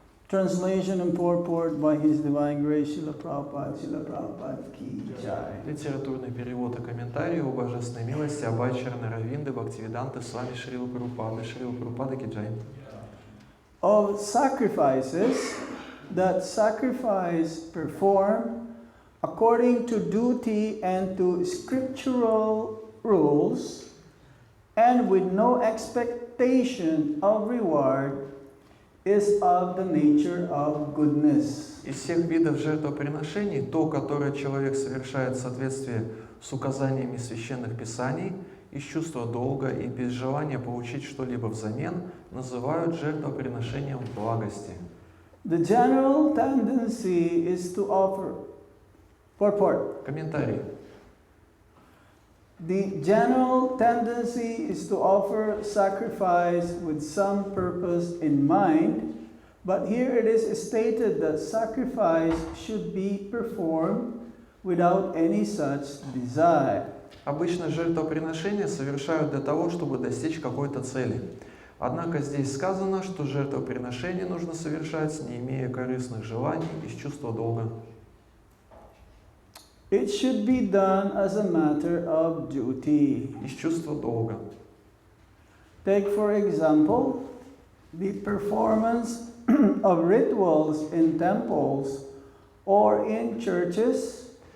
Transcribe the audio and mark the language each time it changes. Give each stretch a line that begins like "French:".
English: Translation and purport by His Divine Grace, Srila Prabhupada ki jai.
Russian: Литературный перевод и комментарий о божественной милости Абхай-чарана Равинды Бхактивиданты Свами Шрила Прабхупады ки джай.
English: Of sacrifices that sacrifice perform according to duty and to scriptural rules and with no expectation of reward is of the nature of goodness.
Russian: Из всех видов жертвоприношений, то, которое человек совершает в соответствии с указаниями священных писаний, из чувства долга и без желания получить что-либо взамен, называют жертвоприношением благости.
English: The general tendency is to offer purport.
Russian: Комментарий.
English: The general tendency is to offer sacrifice with some purpose in mind, but here it is stated that sacrifice should be performed without any such desire.
Russian: Обычно жертвоприношения совершают для того, чтобы достичь какой-то цели. Однако здесь сказано, что жертвоприношение нужно совершать, не имея корыстных желаний, из чувства долга.
English: It should be done as a matter of duty.
Russian: Из чувства долга.
English: Take, for example, the performance of rituals in temples or in churches